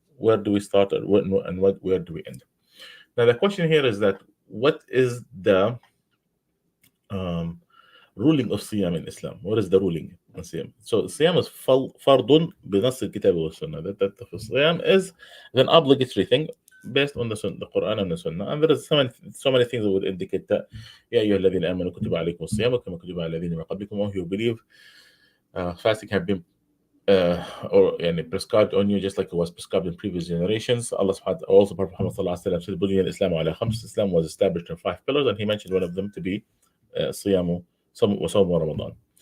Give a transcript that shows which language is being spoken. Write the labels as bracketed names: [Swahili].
[English] Where do we start and where do we end? Now, the question here is that what is the ruling of Siyam in Islam? What is the ruling on Siyam? So Siyam is fardun [Arabic] بنص الكتاب والسنة. [English] That Siyam is an obligatory thing based on the Quran and the Sunnah. And there is so many things that would indicate that [Arabic] يا أيها الذين آمنوا كتب عليكم الصيام كما كتب على الذين من قبلكم. [English] Or you believe fasting have been or prescribed on you just like it was prescribed in previous generations. Allah subhanahu also Prophet Muhammad sallallahu alaihi wasallam said [Arabic] بني الإسلام على خمس. [English] Islam was established in 5 pillars, and he mentioned one of them to be [Arabic] صيام وصوم رمضان.